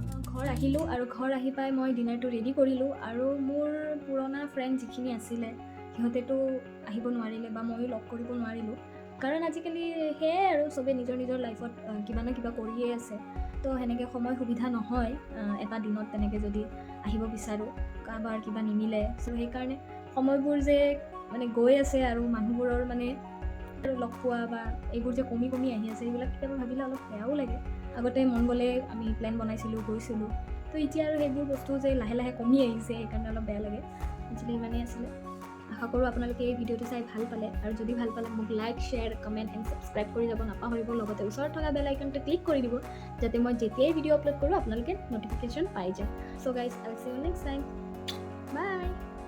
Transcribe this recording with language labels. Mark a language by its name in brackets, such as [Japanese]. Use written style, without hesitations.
[Assamese] ঘৰ আহিলোঁ, আৰু ঘৰ আহি পাই মই ডিনাৰটো ৰেডি কৰিলোঁ। আৰু মোৰ পুৰণা ফ্ৰেণ্ড যিখিনি আছিলে, সিহঁতেতো আহিব নোৱাৰিলে বা ময়ো লগ কৰিব নোৱাৰিলোঁ, কাৰণ আজিকালি সেয়াই আৰু চবেই নিজৰ নিজৰ লাইফত কিবা না কিবা কৰিয়ে আছে। তো সেনেকৈ সময় সুবিধা নহয় এটা দিনত তেনেকৈ যদি আহিব বিচাৰোঁ, কাৰোবাৰ কিবা নিমিলে। চ' সেইকাৰণে সময়বোৰ যে মানে গৈ আছে, আৰু মানুহবোৰৰ মানে লগ পোৱা বা এইবোৰ যে কমি কমি আহি আছে, এইবিলাক কেতিয়াবা ভাবিলে অলপ বেয়াও লাগে। আগতে মন গ'লে আমি প্লেন বনাইছিলোঁ, গৈছিলোঁ। তো এতিয়া আৰু সেইবোৰ বস্তু যে লাহে লাহে কমি আহিছে, সেইকাৰণে অলপ বেয়া লাগে। একচুৱেলি ইমানেই আছিলে। আশা কৰোঁ আপোনালোকে এই ভিডিঅ'টো চাই ভাল পালে, আৰু যদি ভাল পালে মোক like, share, comment and subscribe কৰি যাব নাপাহৰিব। লগতে ওচৰত থকা বেল আইকনটো ক্লিক কৰি দিব, যাতে মই যেতিয়াই ভিডিঅ' আপলোড কৰোঁ আপোনালোকে ন'টিফিকেশ্যন পাই যায়। চ' guys, [English] I will see you next time. [Assamese] By.